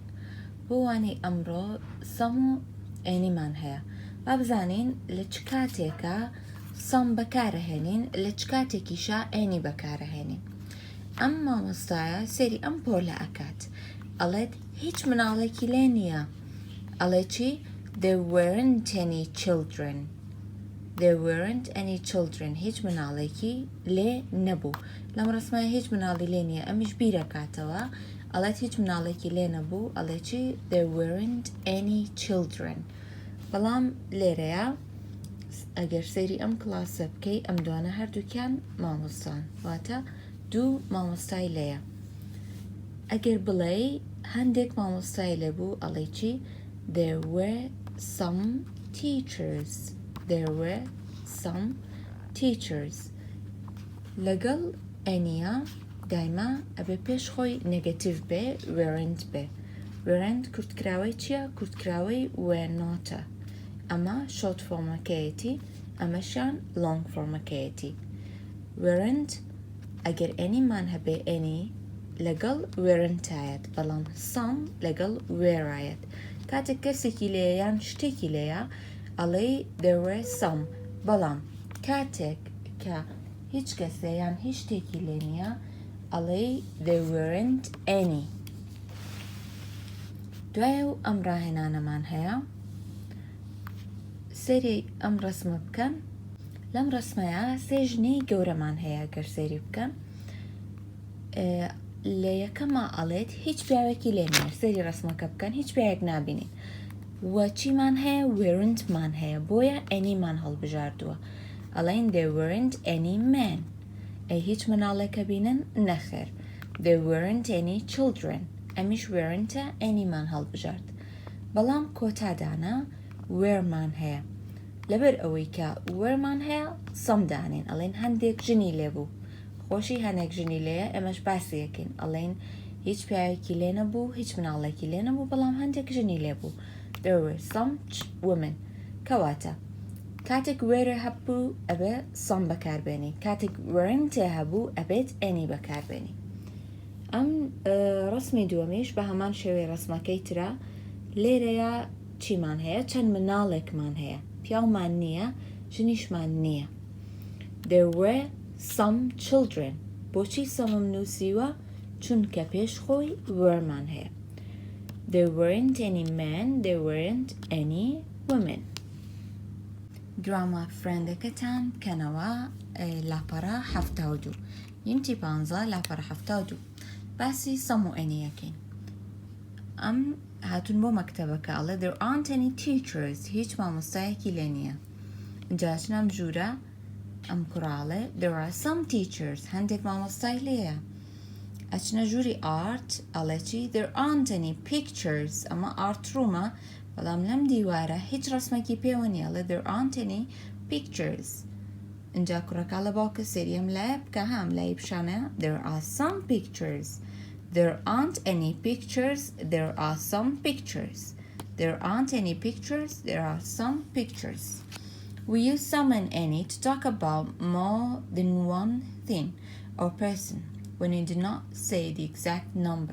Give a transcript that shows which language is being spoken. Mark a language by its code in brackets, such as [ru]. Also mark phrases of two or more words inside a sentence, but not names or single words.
[ckb] بۆ وانەی ئەمڕۆ سەم و ئێنیمان هەیە. با بزانین لە چ کاتێکە سەم بەکارەهێنین لە چ کاتێکیشە ئێنی بەکارەهێنین. ئەم مامۆستایە سێری ئەم پۆلە ئەکات. ئەڵێت هیچ مناڵێکی لێ نییە. ئەڵێ چی؟ [en] There weren't any children. There weren't any children. [ckb] هیچ مناڵێکی لێ نەبوو. لەم ڕسمایە هیچ مناڵی لێ نییە. ئەمیش بیرەکاتەوە. ئەڵێت هیچ مناڵێکی لێ نەبوو. ئەڵێ چی؟ [en] There weren't any children. [ckb] بەڵام لێرەیە ئەگەر سەیری ئەم کلاسە بکەی ئەم دوانە هەردووکیان مامۆستان. واتە دوو مامۆستای لێیە. ئەگەر بڵێ هەندێک مامۆستای لێبوو ئەڵێ چی؟ [en] There were some teachers. There were some teachers. [ckb] لەگەڵ ئەنیە دایما ئەبێ پێش خۆی نێگەتیڤ بێ weren't بێ. weren't کورتکراوەی چییە؟ کورتکراوەی [en] were notە. [ckb] ئەمە short فۆرمەکەیەتی ئەمەشان long فۆرمەکەیەتی. weren't ئەگەر ئەنیمان هەبێ ئەنی لەگەڵ weren't-ئایەت بەڵام some لەگەڵ were-ئایەت. کاتێک کەسێکی لێیە یان شتێکی لێیە ئەڵێ [en] there were some. [ckb] بەڵام کاتێک کە هیچ کەسێ یان هیچ شتێکی لێ نییە ئەڵێ [en] there weren't any. [ckb] دوایە و ئەم ڕاهێنانەمان هەیە. سەیری ئەم ڕسمە بکەن. لەم ڕسمەیە سێ ژنەی گەورەمان هەیە گەر سەیری بکەن. لە یەکەمە ئەڵێت هیچ پیاوێکی لێ نییە. سەیری ڕسمەکە بکەن هیچ پیاوێک نابینین. وە چیمان هەیە؟ weren't-مان هەیە. بۆیە ئەنیمان هەڵبژاردووە. [en] ئەڵێن there weren't any men. [ckb] هیچ مناڵێکە بینن؟ نەخێر. [en] there weren't any children. [ckb] ئەمیش weren't-ە ئەنیمان هەڵبژارد. بەڵام کۆتادانە were-مان هەیە. لەبەر ئەوەی کە were-مان هەیە سەم دانین. ئەڵێن هەندێک ژنی لێبوو. خۆشی هەندێک ژنی لێیە ئێمەش باسی یەکەین. ئەڵێن هیچ پیاوێکی لێ نەبوو هیچ مناڵێکی لێ نەبوو بەڵام هەندێک ژنی لێبوو. [en] there were some women. [ckb] کەواتە کاتێک were هەبوو ئەبێ سەم بەکاربێنی. کاتێک weren't هەبوو ئەبێت ئەنی بەکاربێنی. ئەم ڕسمی دووەمیش بە هەمان شێوەی ڕسمەکەی ترە. لێرەیە چیمان هەیە؟ چەند مناڵێکمان هەیە. پیاومان نییە ژنیشمان نییە. [en] there were some children. [ckb] بۆچی سەمم نووسیوە؟ چونکە پێش خۆی were-مان هەیە. [en] there weren't any men. there weren't any women. [ckb] گرامە فرێندەکەتان بکەنەوە لاپەڕە 72. یونتی 15 لاپەڕە 72. باسی سەم و ئەنی یەکەین. ئەم هاتوون بۆ مەکتەبەکە ئەڵێ [en] there aren't any teachers. [ckb] هیچ مامۆستایەکی لێ نییە. جاچن ئەم ژوورە ئەم کوڕاڵێ [en] there are some teachers. [ckb] هەندێک مامۆستای لێیە. ئەچنە ژووری ئارت ئەڵێ چی؟ [en] there aren't any pictures. [ckb] ئەمە [en] art room [ckb] بەڵام لەم دیوارە هیچ ڕسمێکی پێوە نییە. [en] ئەڵێ there aren't any pictures. [ckb] اینجا کوڕەکە لە باوکە سێریەم لایە بکە هەم لای پیشانە [en] there are some pictures. there aren't any pictures. there are some pictures. there aren't any pictures. there are some pictures. We use some and any to talk about more than one thing or person when we do not say the exact number.